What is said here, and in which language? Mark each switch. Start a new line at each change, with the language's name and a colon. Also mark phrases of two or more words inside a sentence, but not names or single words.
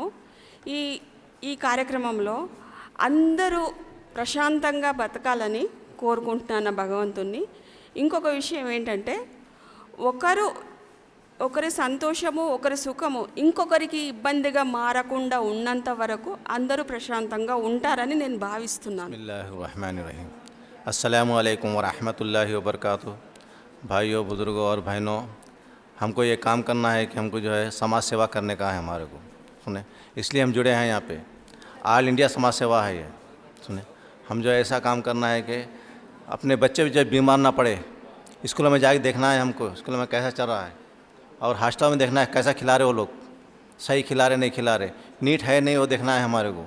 Telugu: ఈ కార్యక్రమంలో అందరూ ప్రశాంతంగా బతకాలని కోరుకుంటున్నాను భగవంతుణ్ణి. ఇంకొక విషయం ఏంటంటే ఒకరి సంతోషము ఒకరి సుఖము ఇంకొకరికి ఇబ్బందిగా మారకుండా ఉన్నంత వరకు అందరూ ప్రశాంతంగా ఉంటారని నేను భావిస్తున్నాను.
Arabic: بسم الله الرحمن الرحيم. السلام عليكم ورحمة الله وبركاته.
Hindi: भाइयों, बुज़ुर्गों और बहनों, हमको ये काम करना है कि हमको जो है समाज सेवा करने का है हमारे को, सुने, इसलिए हम जुड़े हैं यहाँ पे। ऑल इंडिया समाज सेवा है ये, सुने। हम जो ऐसा काम करना है कि अपने बच्चे भी जब बीमार ना पड़े, स्कूलों में जाके देखना है हमको, स्कूलों में कैसा चल रहा है, और हॉस्टल में देखना है कैसा खिला रहे वो लोग, सही खिला रहे नहीं खिला रहे, नीट है नहीं वो देखना है हमारे को।